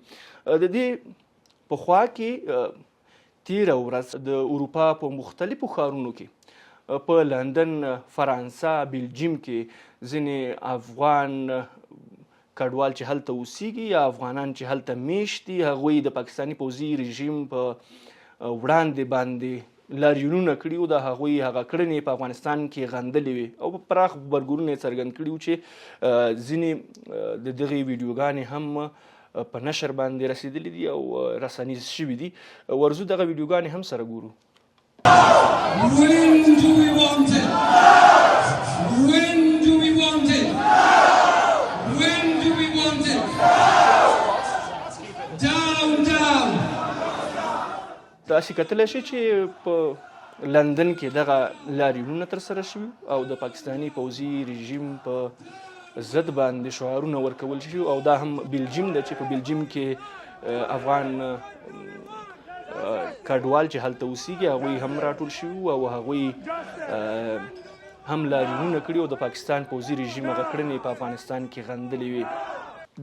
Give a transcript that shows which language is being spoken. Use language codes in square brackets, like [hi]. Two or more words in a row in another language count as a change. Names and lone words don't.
[ps] د دې په خوا کې تېره ورځ د اروپا په مختلفو ښارونو کې په لندن، فرانسه، بلجیم کې ځینې افغان کډوال چې هلته اوسیږي یا افغانان چې هلته میشت دي هغوی د پاکستاني پوځي رژیم په وړاندې باندې لاریونونه کړي وو. د هغوی هغه کړنې په افغانستان کې غندلې وې او په پراخ غبرګونونه یې څرګند کړي وو چې ځینې د دغې ویډیوګانې هم په نشر باندې رسېدلي دي او رسنیز شوي دي. ورځو دغه ویډیوګانې هم سره ګورو. [en] When do we want it? When do we want it? When do we want it? Down, down. [ps] تاسو کتلی شئ چې په لندن کې دغه لاریونونه ترسره شوي او د پاکستاني پوځي رژیم په ضد باندې شعارونه ورکول شوي او دا هم بلجیم ده چې په بلجیم کې افغان کډوال چې هلته اوسیږي هغوی هم راټول شوي او هغوی هم لاریونونه کړي او د پاکستان پوځي رژیم هغه کړنې په افغانستان کې غندلې وې.